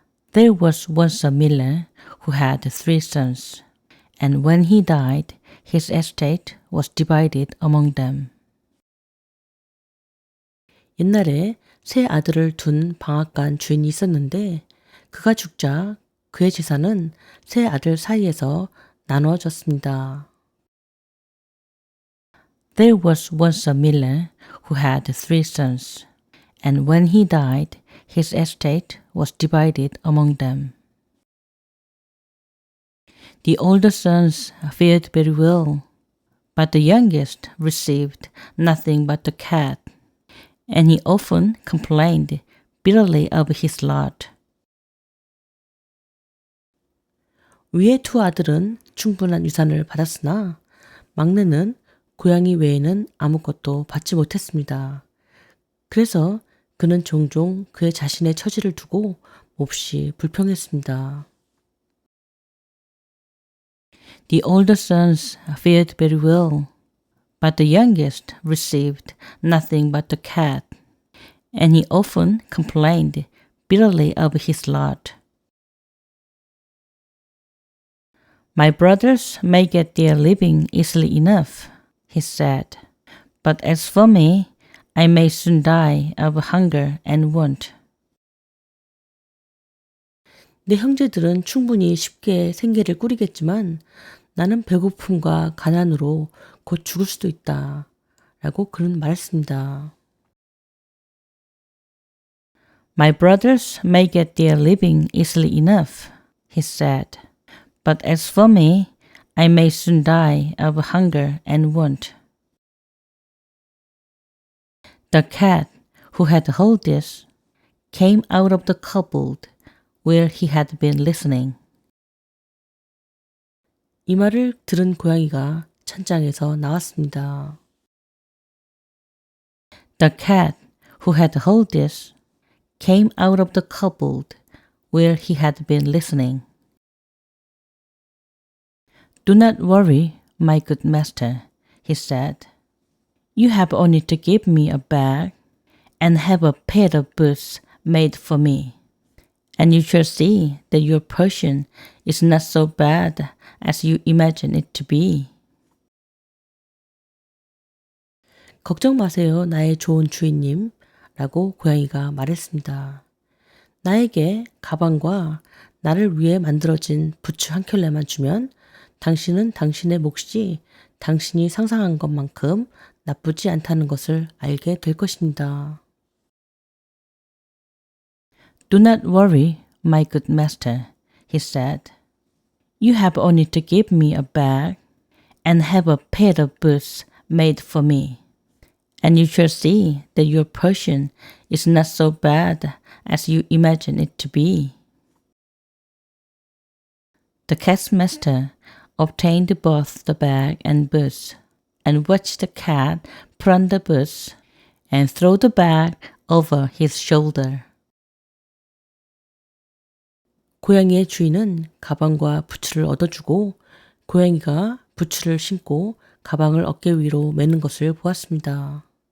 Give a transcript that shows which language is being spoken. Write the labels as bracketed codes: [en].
[en] There was once a miller who had 3 sons, and when he died, his estate was divided among them. [ko] 옛날에 3 아들을 둔 방앗간 주인이 있었는데 그가 죽자 그의 재산은 3 아들 사이에서 나누어졌습니다. [en] There was once a miller who had 3 sons, and when he died, his estate was divided among them. The older sons fared very well, but the youngest received nothing but the cat, and he often complained bitterly of his lot. [ko] 위의 2 아들은 충분한 유산을 받았으나 막내는 고양이 외에는 아무것도 받지 못했습니다. 그래서 그는 종종 그의 자신의 처지를 두고 몹시 불평했습니다. [en] The older sons fared very well, but the youngest received nothing but the cat, and he often complained bitterly of his lot. My brothers may get their living easily enough, he said, but as for me, I may soon die of hunger and want. [ko] 내 형제들은 충분히 쉽게 생계를 꾸리겠지만 나는 배고픔과 가난으로 곧 죽을 수도 있다. 라고 그는 말했습니다. [en] My brothers may get their living easily enough, he said, but as for me, I may soon die of hunger and want. The cat, who had heard this, came out of the cupboard where he had been listening. [ko] 이 말을 들은 고양이가 찬장에서 나왔습니다. [en] The cat, who had heard this, came out of the cupboard where he had been listening. Do not worry, my good master, he said. You have only to give me a bag and have a pair of boots made for me, and you shall see that your portion is not so bad as you imagine it to be. [ko] 걱정 마세요, 나의 좋은 주인님, 라고 고양이가 말했습니다. 나에게 가방과 나를 위해 만들어진 부츠 한 켤레만 주면 당신은 당신의 몫이 당신이 상상한 것만큼 나쁘지 않다는 것을 알게 될 것입니다. [en] Do not worry, my good master, he said. You have only to give me a bag and have a pair of boots made for me, and you shall see that your portion is not so bad as you imagine it to be. The cat's master obtained both the bag and boots, and watched the cat put on the boots and throw the bag over his shoulder. [ko] 고양이의 주인은 가방과 부츠를 얻어주고 고양이가 부츠를 신고 가방을 어깨 위로 매는 것을 보았습니다.